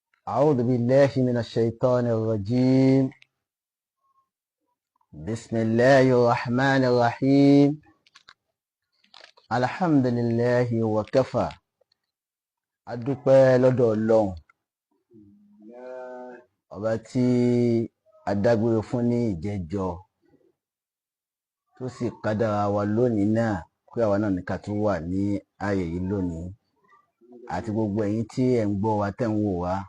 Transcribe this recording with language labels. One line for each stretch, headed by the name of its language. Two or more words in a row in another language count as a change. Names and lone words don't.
Arabic: أعوذ بالله من الشيطان الرجيم. بسم الله الرحمن الرحيم. الحمد لله وكفى.
Yoruba: adúpẹ́ lọ́dọ̀ Ọlọ́run ọba tí adágbére fún ní ìjẹjọ́ tó sì kádàrá wa lónìí náà pé àwa náà ní ká tún wà ní ààyè yìí lónìí, àti gbogbo ẹ̀yin tí ẹ̀ ń gbọ́ wa tẹ́ ń wò wá.